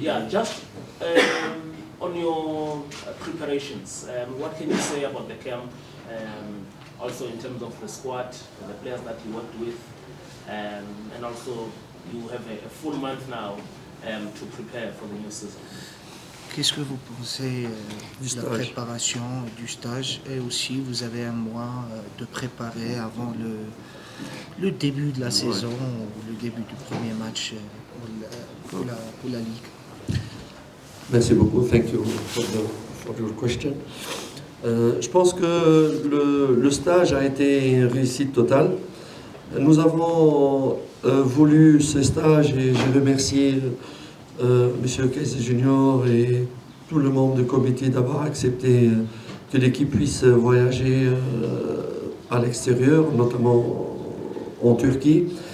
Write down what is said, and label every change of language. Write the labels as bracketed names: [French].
[English] Yeah, just on your preparations, what can you say about the camp? Also in terms of the squad, the players that you worked with, and also you have a full month now to prepare for the new season. [French] Qu'est-ce que vous pensez Du de la stage. préparation du stage et aussi vous avez un mois de préparer avant le début de la saison ou le début du premier match pour la Ligue. Merci beaucoup. [English] Thank you for your question. [French] Je pense que le stage a été une réussite totale. Nous avons voulu ce stage et je remercie M. Kayser Junior et tout le membre du comité d'avoir accepté que l'équipe puisse voyager à l'extérieur, notamment en Turquie.